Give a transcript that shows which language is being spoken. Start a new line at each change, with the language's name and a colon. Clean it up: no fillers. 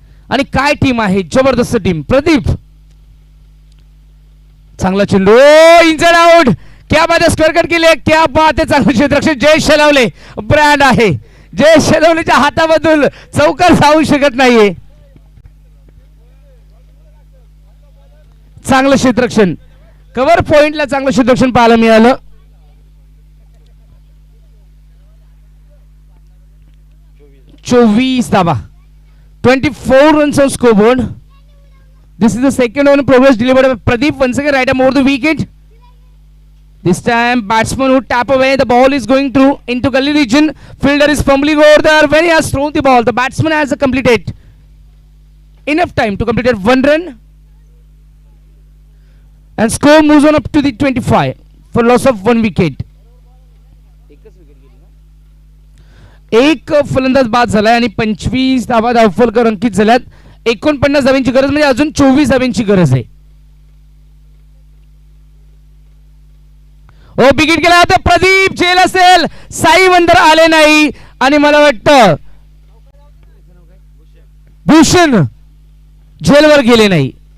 Marathi: आणि काय टीम आहे, जबरदस्त टीम. प्रदीप चांगला चेंडू, इंजर्ड आउट. क्या बात आहे. स्क्वेअर कट केले. क्या बात आहे. चांगलं क्षेत्ररक्षण जय शेलावले ब्रँड आहे. जय शेलवलीच्या हातामधून चौकार जाऊ शकत नाहीये. चांगलं क्षेत्ररक्षण, कव्हर पॉइंटला चांगलं क्षेत्ररक्षण पाहायला मिळालं. चोवीस धावा,
English: 24 runs on scoreboard. This is the second over progress delivered by Pradeep. Once again, right arm over the wicket. This time, batsman who tap away. The ball is going through into gully region. Fielder is fumbling over there when he has thrown the ball. The batsman has completed enough time to complete 1 run. And score moves on up to the 25 for loss of 1 wicket.
Marathi: एक फलंदाज बाद झालाय आणि 25 धावा धावफलकर अंकित झाल्यात. 49 धावांची गरज म्हणजे अजून 24 धावांची गरज आहे. ओ विकेट गेला होता. प्रदीप जेल असेल, साई मंदर आले नाही आणि मला वाटतं भूषण जेलवर गेले नाही.